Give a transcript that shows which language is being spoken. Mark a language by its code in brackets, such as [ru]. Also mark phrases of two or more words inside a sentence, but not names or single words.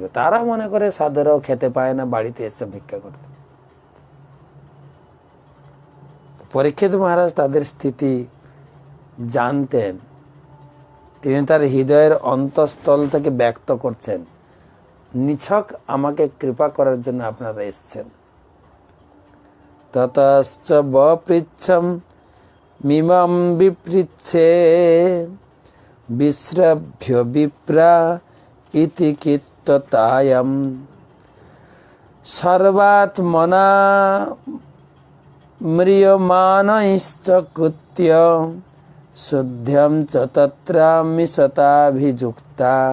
[bn] তারা মনে করে সাধুরাও খেতে পায় না, বাড়িতে এসে ভিক্ষা করতে। পরীক্ষিত মহারাজ তাদের স্থিতি জানতেন। তিনি তার হৃদয়ের অন্তঃস্থল থেকে ব্যক্ত করছেন, নিছক আমাকে কৃপা করার জন্য আপনারা এসছেন। [sa] ততশ্চ বপৃচ্ছম মিমাম বিপৃচ্ছে বিশ্রভ্য বিপ্রা ইতি কীর্ততায়ম সর্বাত্মনা ম্রিয়মানৈশ্চ কৃত্য শুদ্ধ্যম চ তত্রামিশতাভিযুক্তা।